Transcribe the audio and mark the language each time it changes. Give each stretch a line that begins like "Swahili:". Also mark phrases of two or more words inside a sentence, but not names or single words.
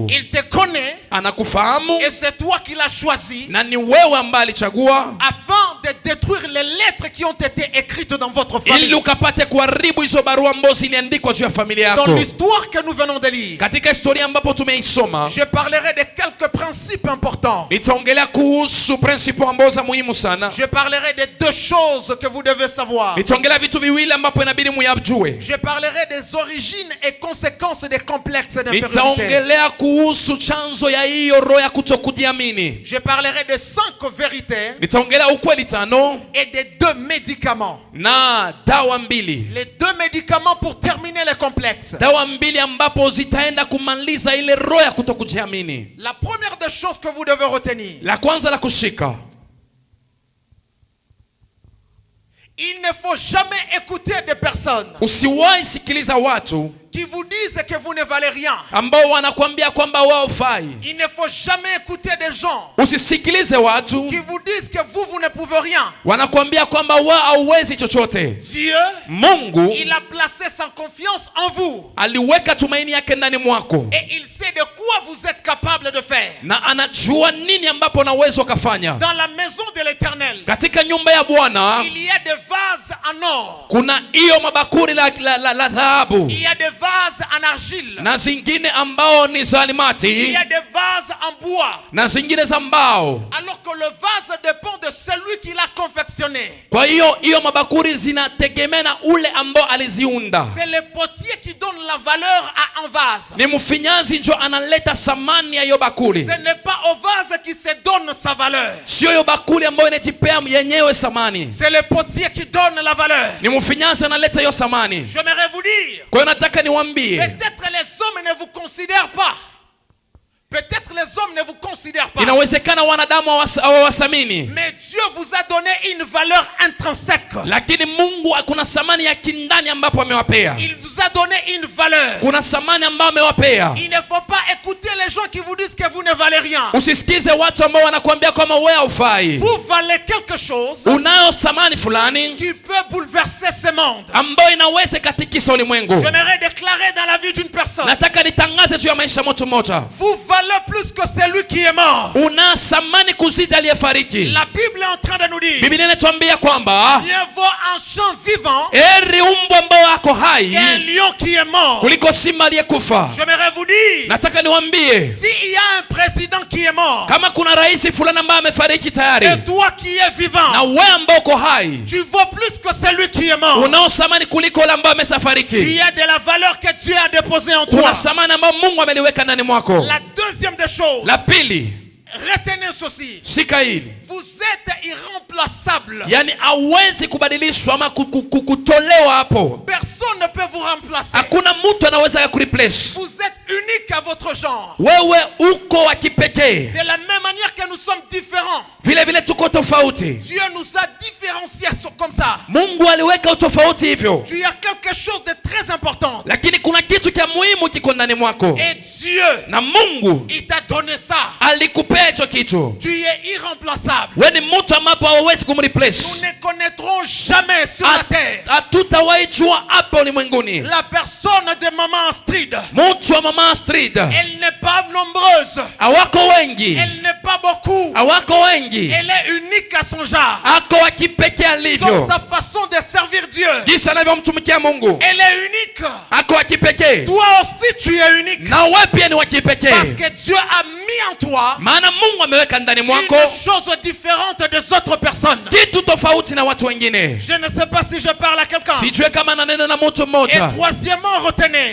French: il te connaît
Swahili: anakufahamu
French: et c'est toi qui l'as choisi
Swahili: na ni wewe ambaye alichagua
French: afin de détruire les lettres qui ont été écrites dans votre
Swahili: ili
French: famille.
Swahili: ukapate kuharibu hizo barua ambazo ziliandikwa juu ya familia
French: Dans
Swahili: yako.
French: l'histoire que nous venons de lire,
Swahili: Katika historia ambapo tumeisoma,
French: je parlerai de quelques principes importants.
Swahili: nitaongelea kuhusu principe ambazo za muhimu sana.
French: Je parlerai de deux choses que vous devez savoir.
Swahili: Nitaongelea vitu viwili ambapo inabidi muyajue.
French: Je parlerai des origines et conséquences des complexes d'infériorité.
Swahili: Nitaongelea kuhusu chanzo ya hiyo roho ya kutokujiamini.
French: Je parlerai de 5 vérités
Swahili: Nitaongelea ukweli tano
French: et de 2 médicaments.
Swahili: na dawa mbili.
French: Les 2 médicaments pour terminer les complexes.
Swahili: Dawa mbili ambapo zitaenda kumaliza ile roho ya kutokujiamini.
French: La première des choses que vous devez retenir,
Swahili: La kwanza la kushika,
French: il ne faut jamais écouter des personnes
Swahili: usiwahi sikiliza watu
French: qui vous disent que vous ne valez rien.
Swahili: ambao wanakuambia kwamba wao hufai.
French: Il ne faut jamais écouter des gens
Swahili: Usisikilize watu
French: qui vous disent que vous ne pouvez rien.
Swahili: wanakuambia kwamba wao hauwezi chochote.
French: Dieu,
Swahili: Mungu
French: il a placé sa confiance en vous.
Swahili: aliweka tumaini yake ndani mwako,
French: Et il sait de quoi vous êtes capable de faire.
Swahili: na anajua nini ambapo unaweza ukafanya.
French: Dans la maison de l'Éternel,
Swahili: Katika nyumba ya Bwana
French: il y a des vases en or.
Swahili: kuna hiyo mabakuri la dhahabu
French: Il y a des vases en argile.
Swahili: na zingine ambao ni za
French: Il
Swahili: alimati
French: y a des vases en bois.
Swahili: na zingine za mbao.
French: Alors que le vase dépend de celui qui l'a confectionné.
Swahili: Kwa hiyo mabakuri zinategemea na ule ambao aliziunda.
French: C'est le potier qui donne la valeur à un vase.
Swahili: Ni mfinyanzi ndio analeta thamani ya hiyo bakuli.
French: Ce n'est pas au vase qui se donne sa valeur.
Swahili: Sio hiyo bakuli ambayo inajipea yenyewe thamani.
French: C'est le potier qui donne la valeur.
Swahili: Ni mfinyanzi analeta hiyo thamani.
French: J'aimerais vous dire,
Swahili: Kwa hiyo nataka niwaambie,
French: peut-être les hommes ne vous considèrent pas. Peut-être les hommes ne vous considèrent pas.
Swahili: inawezekana wanadamu hawawathamini,
French: Mais Dieu vous a donné une valeur intrinsèque.
Swahili: lakini Mungu kuna thamani ya kindani ambapo amewapea.
French: Il vous a donné une valeur.
Swahili: Kuna thamani ambayo amewapea.
French: Il ne faut pas écouter les gens qui vous disent que vous ne valez rien.
Swahili: Usisikize watu ambao wanakuambia kwamba wewe haufai.
French: Vous valez quelque chose
Swahili: Unayo thamani fulani
French: qui peut bouleverser ce monde.
Swahili: ambayo inaweza katikisa ulimwengu.
French: J'aimerais déclarer dans la vie d'une personne,
Swahili: Nataka nitangaze juu ya maisha mtu mmoja.
French: vous valez plus que celui qui est mort.
Swahili: Una thamani kuzidi aliyefariki.
French: La Bible est en train de nous dire,
Swahili: Biblia inatuambia kwamba
French: mieux vaut un champ vivant
Swahili: heri mbwa ambao wako hai
French: qu'un lion qui est mort.
Swahili: kuliko simba aliyekufa.
French: J'aimerais vous dire,
Swahili: Nataka niwaambie,
French: s'il y a un président qui est mort,
Swahili: kama kuna rais fulani ambaye amefariki tayari
French: et toi qui es vivant,
Swahili: na wewe ambao uko hai,
French: tu vaux plus que celui qui est mort.
Swahili: unao thamani kuliko yule ambaye
French: Tu
Swahili: ameshafariki.
French: as de la valeur que Dieu a déposée en toi.
Swahili: Kuna thamani ambayo Mungu ameliweka ndani mwako.
French: La deuxième des choses,
Swahili: La pili,
French: retenez ceci.
Swahili: shika hili.
French: Vous êtes irremplaçable.
Swahili: Yani hawezi kubadilishwa ama kutolewa hapo.
French: Personne ne peut vous remplacer.
Swahili: Hakuna mtu anaweza kureplace.
French: Vous êtes unique à votre genre.
Swahili: Wewe uko wa kipekee.
French: De la même manière que nous sommes différents,
Swahili: Vile vile tuko tofauti.
French: Dieu nous a différenciés comme ça.
Swahili: Mungu aliweka utofauti hivyo.
French: Tu as quelque chose de très important.
Swahili: Lakini kuna kitu cha muhimu kiko ndani mwako.
French: Et Dieu,
Swahili: Na Mungu
French: il t'a donné ça.
Swahili: alikupea hicho kitu.
French: Tu es irremplaçable.
Swahili: Wewe ni mtu ambapo hauwezi
French: Nous
Swahili: kumreplace.
French: ne connaîtrons jamais sur la terre
Swahili: Hatutawahi jua hapa ulimwenguni
French: la personne de Maman Astrid.
Swahili: mtu wa mama Astrid.
French: Elle n'est pas nombreuse.
Swahili: Hawako wengi.
French: Elle n'est pas beaucoup.
Swahili: Hawako wengi.
French: Elle est unique à son genre.
Swahili: Ako wa kipekee
French: Dans
Swahili: alivyo.
French: sa façon de servir Dieu.
Swahili: Jinsi anavyomtumikia Mungu.
French: Elle est unique.
Swahili: Ako wa kipekee.
French: Toi aussi tu es unique.
Swahili: Na wewe pia ni wa
French: Parce
Swahili: kipekee.
French: que Dieu a mis en toi
Swahili: Maana Mungu ameweka ndani mwako
French: une chose différente des autres personnes.
Swahili: kitu tofauti na watu wengine.
French: Je ne sais pas si je parle à quelqu'un.
Swahili: Sijue kama nanena na mtu
French: Et
Swahili: mmoja.
French: troisièmement, retenez.